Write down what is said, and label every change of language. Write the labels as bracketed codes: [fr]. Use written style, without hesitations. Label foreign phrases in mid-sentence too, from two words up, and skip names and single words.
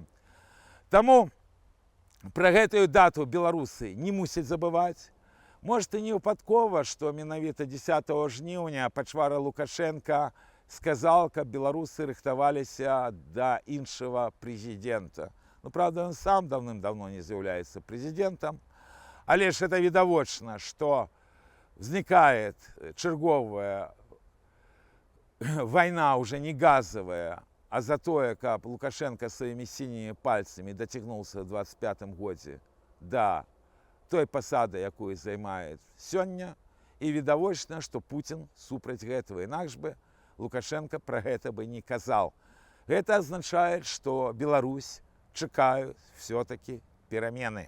[be] Таму пра гэтую дату беларусы не мусяць забываць. Может, і не выпадкова, што менавіта 10 жніўня пачвара Лукашенка сказал, каб беларусы рыхтаваліся да іншага прэзідэнта. Ну, [ru] правда, он сам давным-давно не [be] з'яўляецца прэзідэнтам, але ж [ru] это [be] відавочна, што [ru] возникает черговая война, уже не газовая, [be] а за тое, каб Лукашенко [ru] своими синими пальцами [be] дацягнуўся ў 25 годзе да той пасады, якую займае сёння, і відавочна, што Путін супраць гэтага, інакш бы Лукашенко пра гэта бы не казаў. Гэта азначае, што Беларусь чакаюць все-таки перамены.